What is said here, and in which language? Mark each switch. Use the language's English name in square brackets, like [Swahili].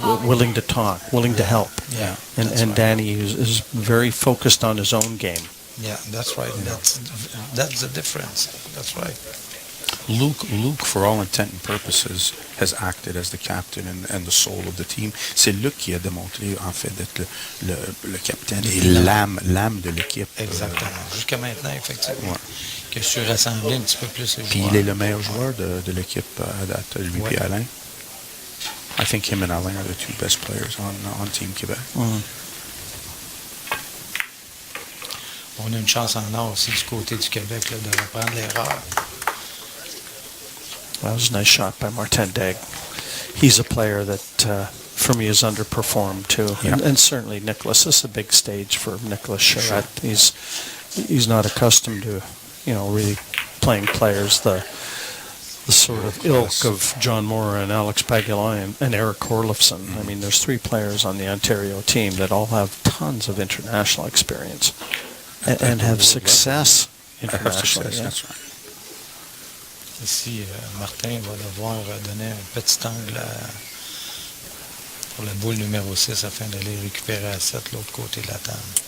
[English] Willing to talk, willing to help. Yeah. And Danny is very focused on his own game. Yeah, that's right. That's the difference. That's right. Luke, for all intent and purposes, has acted as the captain and the soul of the team. [French] C'est Luc qui a démontré, en fait, d'être le capitaine et l'âme de l'équipe. Exactement. Jusqu'à maintenant, effectivement. Ouais. Que je suis rassemblé un petit peu plus les joueurs. Puis il est le meilleur joueur de l'équipe à date, lui et Alain. [English] I think him and Alain are the two best players on Team Québec. Mm. [French] On a une chance en or aussi du côté du Québec là, de reprendre l'erreur. [English] That was a nice shot by Martin Daigle. He's a player that, for me, has underperformed too, and certainly Nicolas. This is a big stage for Nicolas Charette. Sure. He's not accustomed to, really playing players the sort of ilk of John Morra and Alex Pagulayan and Eric Corlifson. Mm-hmm. I mean, there's three players on the Ontario team that all have tons of international experience and have success internationally. That's right. [French] Ici, Martin va devoir donner un petit angle pour la boule numéro 6 afin d'aller récupérer à 7 l'autre côté de la table.